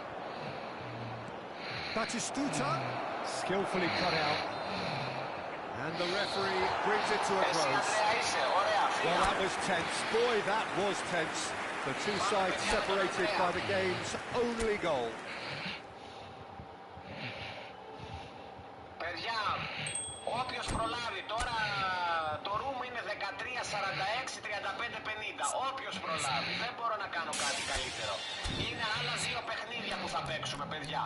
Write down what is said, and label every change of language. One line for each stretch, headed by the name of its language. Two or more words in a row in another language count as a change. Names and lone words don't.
English: Batistuta, skillfully cut out. And the referee brings it to a close. Well, that was tense. Boy, that was tense. The two sides separated by the game's only goal.
Greek: Παιδιά, όποιος προλάβει τώρα, το room είναι 13-46-35-50. Όποιος προλάβει, δεν μπορώ να κάνω κάτι καλύτερο. Είναι άλλα δύο παιχνίδια που θα παίξουμε, παιδιά.